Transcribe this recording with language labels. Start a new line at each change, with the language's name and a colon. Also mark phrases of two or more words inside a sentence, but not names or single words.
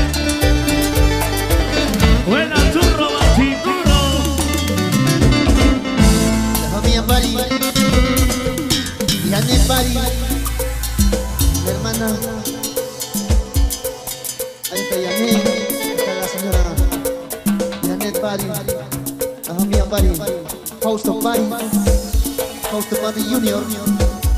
Spanish: Buena churro, bachicurro. La familia Pari, Janet Pari, la hermana. Ahí está Janet, está la señora Janet Pari, la familia Pari, Fausto Pari, Fausto Pari Junior.